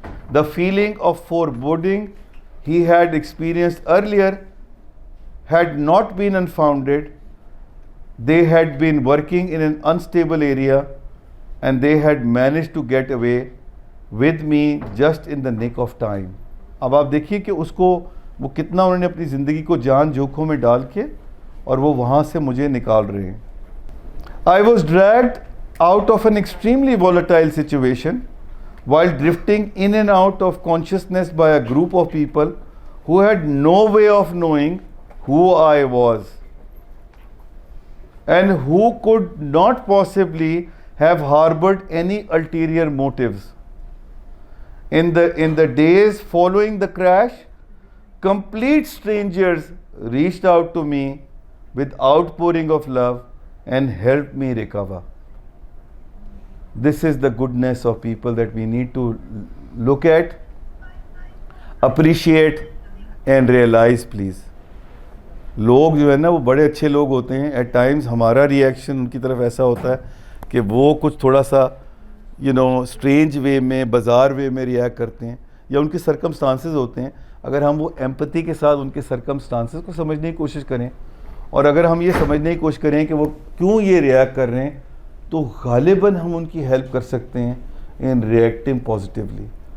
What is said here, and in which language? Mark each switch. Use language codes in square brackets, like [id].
[en] The feeling of foreboding he had experienced earlier had not been unfounded. They had been working in an unstable area, and they had managed to get away with me just in the nick of time. [ur] اب آپ دیکھیے کہ اس کو وہ کتنا انہوں نے اپنی زندگی کو جان جوکھوں میں ڈال کے اور وہ وہاں سے مجھے نکال رہے ہیں. [en] I was dragged out of an extremely volatile situation while drifting in and out of consciousness by a group of people who had no way of knowing who I was and who could not possibly have harbored any ulterior motives. In the days following the crash, complete strangers reached out to me with outpouring of love and helped me recover. This is the goodness of people that we need to look at, appreciate and realize, please. [ur] لوگ جو ہے نا وہ بڑے اچھے لوگ ہوتے ہیں. ایٹ ٹائمز ہمارا ریئیکشن ان کی طرف ایسا ہوتا ہے کہ وہ کچھ تھوڑا سا اسٹرینج وے میں, بازار وے میں ریئیکٹ کرتے ہیں, یا ان کے سرکمسٹانسز ہوتے ہیں. اگر ہم وہ ایمپتھی کے ساتھ ان کے سرکمسٹانسز کو سمجھنے کی کوشش کریں, اور اگر ہم یہ سمجھنے کی کوشش کریں کہ وہ کیوں یہ ریئیکٹ کر رہے ہیں, تو غالباً ہم ان کی ہیلپ کر سکتے ہیں [en] In reacting positively.